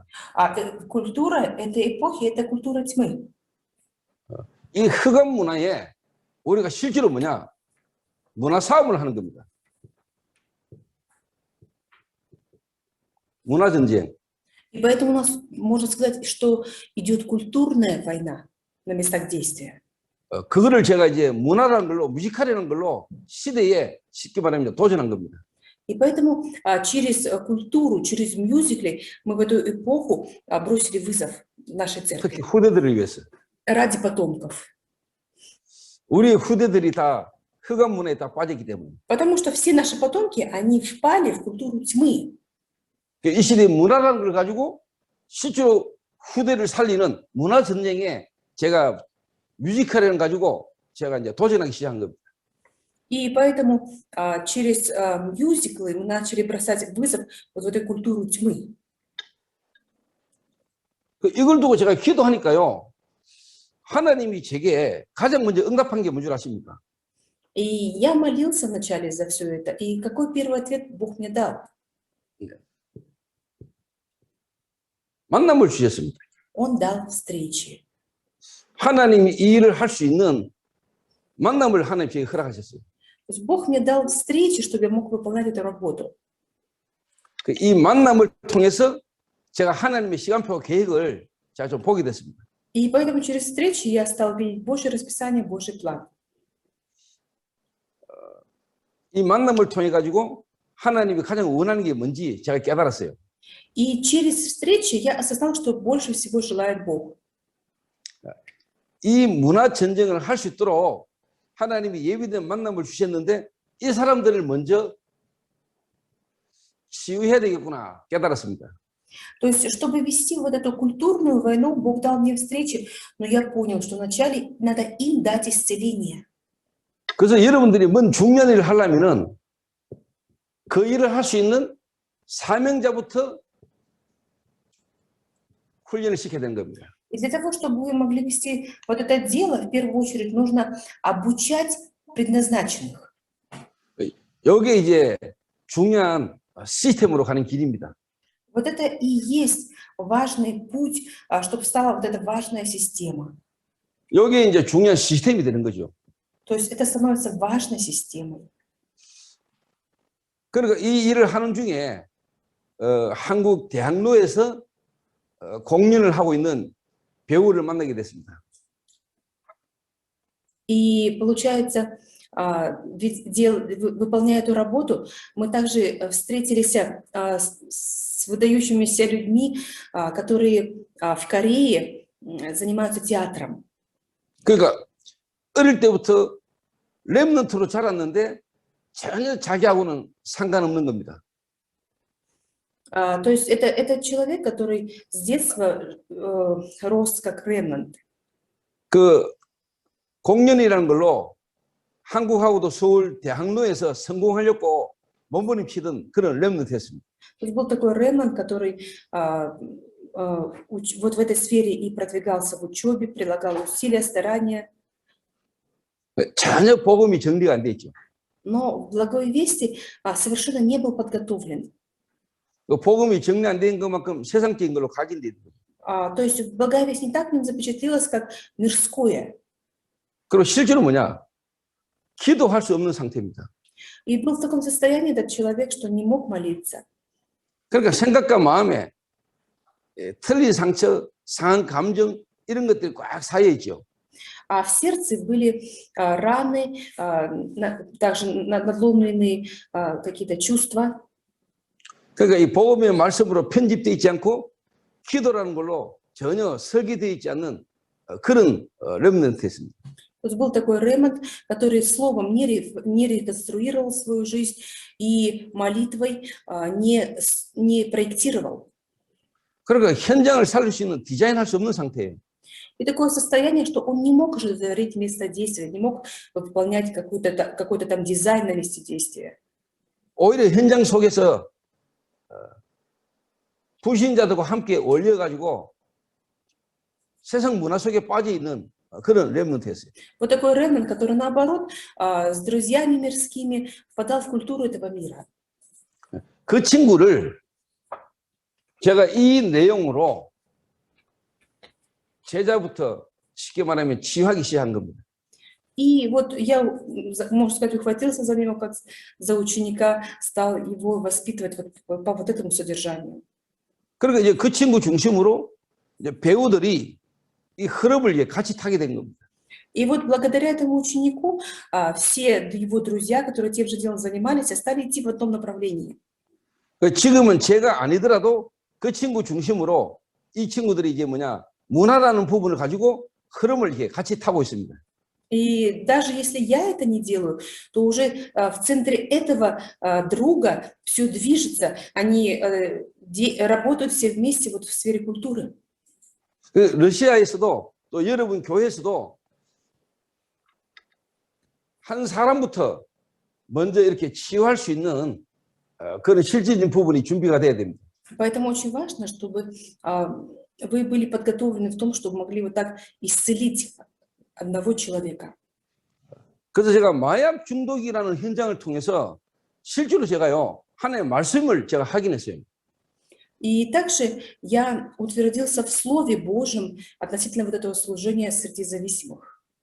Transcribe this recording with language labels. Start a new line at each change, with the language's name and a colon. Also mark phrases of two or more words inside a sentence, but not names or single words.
Russian: Культура этой эпохи – это культура тьмы.
Korean: 이 흑암 문화에 우리가 실제로 뭐냐? 문화 싸움을 하는 겁니다. 문화 전쟁.
Russian: И поэтому у нас, можно сказать, что идет культурная война на местах действия.
Korean: 그거를 제가 이제 문화라는 걸로, 뮤지컬이라는 걸로 시대에 쉽게 말하면 도전한 겁니다.
Russian: И поэтому через культуру, через мюзикли мы в эту эпоху бросили вызов нашей церкви.
Korean: 특히 후대들을 위해서.
Russian: Ради потомков.
Korean: 우리 후대들이 다 흑암 문화에 다 빠졌기 때문에.
Russian: Потому что все наши потомки, они впали в культуру тьмы.
Korean: 이 시대의 문화라는 걸 가지고 실제로 후대를 살리는 문화 전쟁에 제가 뮤지컬을 가지고 제가 이제 도전하기 시작한 겁니다.
Russian: И поэтому через мюзиклы мы начали бросать вызов вот в эту культуру тьмы.
Korean: 이걸 두고 제가 기도하니까요. 하나님이 제게 가장 먼저 응답한 게 뭔 줄 아십니까?
Russian: И я молился вначале за все это. И какой первый ответ Бог мне дал?
Korean: 만남을 주셨습니다.
Russian: Он дал встречи.
Korean: 하나님이 이 일을 할 수 있는 만남을 하나님 제게 허락하셨어요.
Russian: То есть Бог мне дал встречи, чтобы я мог выполнять эту работу.
Korean: 이 만남을 통해서 제가 하나님의 시간표 계획을 제가 좀 보게 됐습니다.
Russian: И поэтому через встречи я стал видеть Божье расписание, Божий план.
Korean: 이 만남을 통해 가지고 하나님이 가장 원하는 게 뭔지 제가 깨달았어요.
Russian: И через встречи я осознал, что больше всего желает Бог.
Korean: 이 문화 전쟁을 할 수 있도록 하나님이 예비된 만남을 주셨는데 이 사람들을 먼저 치유해야 되겠구나 깨달았습니다.
Russian: То есть, чтобы вести вот эту культурную войну, Бог дал мне встречи, но я понял, что вначале надо им дать исцеление.
Korean: 그래서 여러분들이 뭔 중요한 일을 하려면은 그 일을 할 수 있는 사명자부터 훈련을 시켜야 되는 겁니다.
Russian: И для того, чтобы вы могли вести вот это дело, в первую очередь нужно обучать предназначенных.
Korean: 여기에 이제 중요한 시스템으로 가는 길입니다.
Russian: Вот это и есть важный путь, чтобы стала вот эта важная система.
Korean: 여기에 이제 중요한 시스템이 되는 거죠.
Russian: То есть это становится важной системой.
Korean: 그러니까 이 일을 하는 중에 한국 대학로에서 공연을 하고 있는 배우를 만나게 됐습니다.
Russian: И получается, выполняя эту работу, мы также встретились с выдающимися людьми, которые в Корее занимаются театром.
Korean: 그러니까 어릴 때부터 렘넌트로 자랐는데 전혀 자기하고는 상관없는 겁니다.
Russian: То есть это человек, который с детства рос как ремнант.
Korean: 그 공연이라는 걸로 한국하고도 서울 대학로에서 성공하려고 몸부림치던 그런 렘넌트였습니다.
Russian: То есть был такой ремнант, который вот в этой сфере и продвигался в учебе, прилагал усилия, старания.
Korean: 전혀 복음이 정리가 안 돼 있죠.
Russian: Но в Благой Вести совершенно не был подготовлен.
Korean: 그 복음이 정리 안 된 것만큼 세상적인 걸로 각인돼 있는 거죠.
Russian: То есть Благая Весть не так в нем запечатлелась, как мирское.
Korean: 그리고 실제로 뭐냐? 기도할 수 없는 상태입니다.
Russian: И был в таком состоянии этот человек, что не мог молиться.
Korean: 그러니까 생각과 마음에 틀린 상처, 상한 감정 이런 것들이 꽉 쌓여 있죠.
Russian: А в сердце были раны, также надломленные какие-то чувства.
Korean: 그러니까 이 복음의 말씀으로 편집되어 있지 않고 기도라는 걸로 전혀 설계되어 있지 않는 그런 렘넌트였습니다.
Russian: То есть был такой ремнант, который словом не реконструировал свою жизнь и молитвой не проектировал.
Korean: 그러니까 현장을 살릴 수 있는 디자인할 수 없는 상태예요.
Russian: И такое состояние, что он не мог уже творить место действия, не мог выполнять какой-то там дизайн на месте действия.
Korean: 오히려 현장 속에서 불신자들과 함께 어울려가지고 세상 문화 속에 빠져 있는 그런 렘넌트였어요.
Russian: Вот такой ремнант, который наоборот с друзьями мирскими впадал в культуру этого мира.
Korean: 그 친구를 제가 이 내용으로 제자부터 쉽게 말하면 치유하기 시작한 겁니다.
Russian: И вот я, можно сказать, ухватился за него как за ученика, стал его воспитывать вот по вот этому содержанию.
Korean: 그러니까 이제 그 친구 중심으로 이제 배우들이 이 흐름을 같이 타게 된 겁니다.
Russian: И вот благодаря этому ученику все его друзья, которые тем же делом занимались, стали идти в одном направлении.
Korean: 지금은 제가 아니더라도 그 친구 중심으로 이 친구들이 이제 뭐냐 문화라는 부분을 가지고 흐름을 이렇게 같이 타고 있습니다.
Russian: И даже если я это не делаю, то уже в центре этого друга все движется, они работают все вместе вот в сфере культуры.
Korean: 러시아에서도 또 여러분 교회에서도 한 사람부터 먼저 이렇게 치유할 수 있는 그런 실질적인 부분이 준비가 돼야 됩니다.
Russian: Поэтому очень важно, чтобы вы были подготовлены в том, чтобы могли вот так исцелить одного человека.
Korean: 그래서 제가 마약 중독이라는 현장을 통해서 실제로 제가요 하나님의 말씀을 제가 확인했어요.
Russian: И также я утвердился в Слове Божьем относительно вот этого служения среди зависимых.